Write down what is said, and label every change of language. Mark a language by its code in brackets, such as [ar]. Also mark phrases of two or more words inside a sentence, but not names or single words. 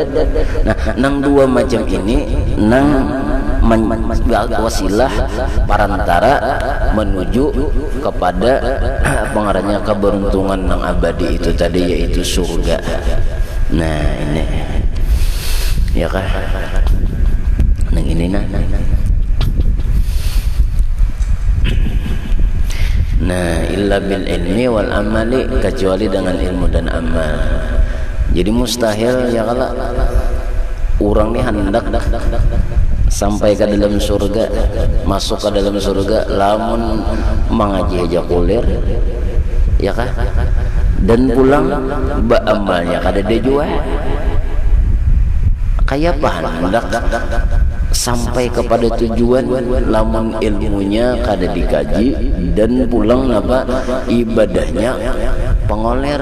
[bjn] Nah nang dua macam ini nang wasilah parantara menuju kepada pengarahnya keberuntungan yang abadi itu tadi yaitu surga. Nah ini ya kah nang ini nah [ar] إلا بالعلم والعمل [bjn] kecuali dengan ilmu dan amal. Jadi mustahil ya kalau orang ini hendak sampai ke dalam surga, masuk ke dalam surga lamun mengaji aja kulir ya kah dan pulang beramalnya kada dia jual kayak apa hendak sampai kepada tujuan lamun ilmunya kada dikaji dan pulang apa ibadahnya pengoler.